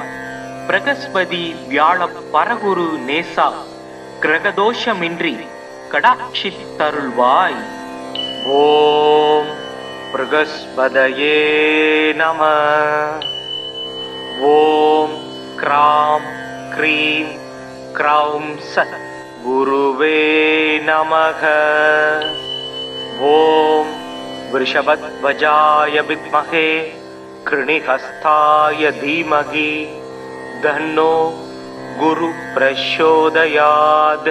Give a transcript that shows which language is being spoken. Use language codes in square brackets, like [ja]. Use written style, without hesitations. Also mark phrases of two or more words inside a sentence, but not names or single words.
[ta] பிரகஸ்பதி வியாழ பரகுரு நேசா கிரகதோஷமின்றி கடாட்சித்தருள்வாய்। [sa] ॐ बृहस्पतये नम। ॐ ग्रां ग्रीं ग्रौं स गुरवे नमः। ஓம் वृषभध्वजाय विद्महे कृणिहस्ताय धीमहि तन्नो गुरु प्रचोदयात्।